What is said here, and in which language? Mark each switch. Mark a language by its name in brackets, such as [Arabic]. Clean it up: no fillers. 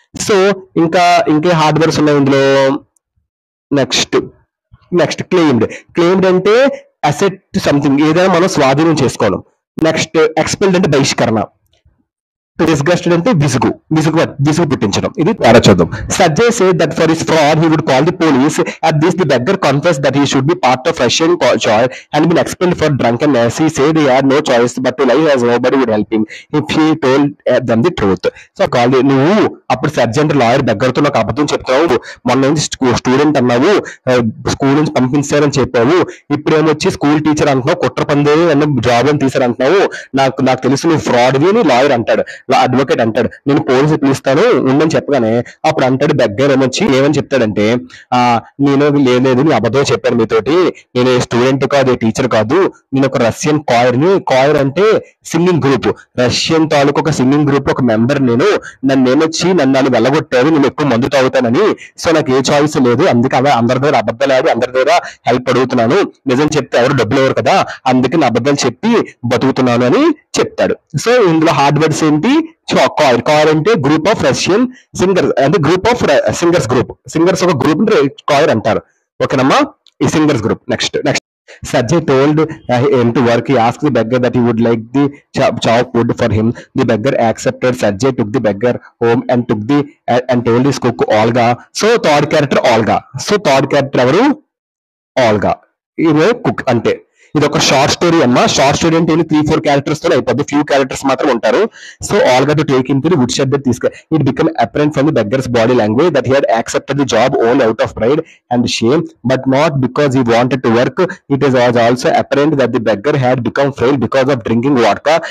[Telugu] So ఇంకే hardwares ఉన్నాయి ఇందులో. నెక్స్ట్ క్లెయిమ్డ్ అంటే అసెట్ సంథింగ్, ఏదైనా మనం స్వాధీనం చేసుకోవడం. నెక్స్ట్ ఎక్స్పెల్డ్ అంటే బహిష్కరణ. disgusted అంటే విసుగు పుట్టించడం. ఇది పేర చూద్దాం. [English] Sergey said that for his fraud he would call the police. At this the beggar confessed that he should be part of Russian choir and been expelled for drunkenness. He said he had no choice but to lie as nobody would help him if he told them the truth. So called [Telugu] నువ్వు అప్పుడు sergeant lawyer beggar తో నాకు అబద్ధం చెప్తావు, మొన్న నుంచి student అన్నావు, school నుంచి పంపించారని చెప్పావు, ఇప్పుడు ఏమొచ్చి స్కూల్ టీచర్ అంటున్నావు, కుట్ర పందే జాబ్ అని తీసారంటున్నావు, నాకు తెలుసు నువ్వు ఫ్రాడ్ అని లాయర్ అంటాడు. అడ్వకేట్ అంటాడు, నేను పోలీసు పిలుస్తాను ఉండని చెప్పగానే అప్పుడు అంటాడు బెగ్గర్ ఏమని చెప్తాడంటే, నేను లేదు నీ అబద్ధం చెప్పాను మీతోటి, నేను స్టూడెంట్ కాదు, టీచర్ కాదు, నేను ఒక రష్యన్ కాయర్ అంటే సింగింగ్ గ్రూప్, రష్యన్ తాలూకు ఒక సింగింగ్ గ్రూప్ ఒక మెంబర్, నన్ను వెళ్ళగొట్టారు, నేను ఎక్కువ మందు తాగుతానని, సో నాకు ఏ చాయిస్ లేదు, అందుకే అందరి దగ్గర అబద్ధాలు ఆడి అందరి దగ్గర హెల్ప్ అడుగుతున్నాను, నిజం చెప్తే ఎవరు డబ్బులు ఎవరు కదా, అందుకే నా అబద్ధాలు చెప్పి బతుకుతున్నాను అని చెప్తాడు. సో ఇందులో హార్డ్వేర్స్ ఏంటి, కాయర్ అంటే గ్రూప్ ఆఫ్ రష్యన్ సింగర్స్, అంటే గ్రూప్ ఆఫ్ సింగర్స్ ఒక గ్రూప్ కాయర్ అంటారు. ఓకేనమ్మా, ఈ singers group. [English] Next Sergey told him to work. He asked the beggar that he would like the chop wood for him. The beggar accepted. Sergey took the beggar home and told his cook Olga. So third character Olga. So third character [Telugu] ఎవరు, [English] Olga. [Telugu] ఈమె cook. అంటే ఇది ఒక short story అమ్మా. Short story అంటే 3-4 characters తో అయిపోద్ది, few characters మాత్రం ఉంటారు. [English] So Olga to take him to the wood shed it become apparent from the beggar's body language that he had accepted the job only out of pride and shame, but not because he wanted to work. It is also apparent that the beggar had become frail because of drinking vodka.